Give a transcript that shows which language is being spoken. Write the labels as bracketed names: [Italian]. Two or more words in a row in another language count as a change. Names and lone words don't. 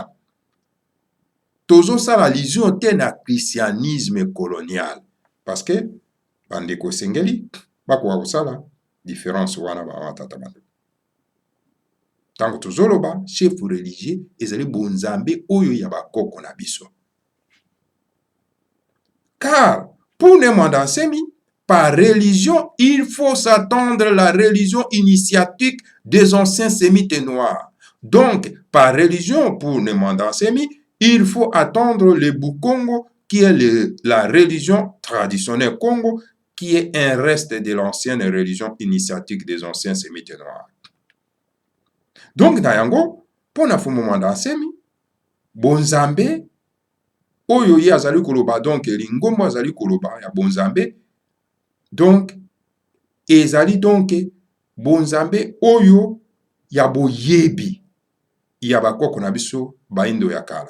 [Lingala] Tozosala allusion te na [French] christianisme colonial. [Lingala] Parce que bandeko sengeli bakoka kosala différence wana batata bande. Tango tozoloba [French] chef religieux [Lingala] ezali bonzambe oyo ya bakoko na biso. [French] Car pour ne mwanda asemi, par religion, il faut s'attendre à la religion initiatique des anciens sémites noirs. Donc, par religion, pour ne mwanda asemi, il faut attendre le Bukongo, qui est la religion traditionnelle Congo, qui est un reste de l'ancienne religion initiatique des anciens sémites noirs. Donc, [Lingala] na yango, pona fumu mwanda asemi, bonzambe, oyo ye azali koloba, donc lingombo azali koloba ya bonzambe, donc ezali donc bonzambe oyo ya boyebi ya bakoko na biso baindo ya kala.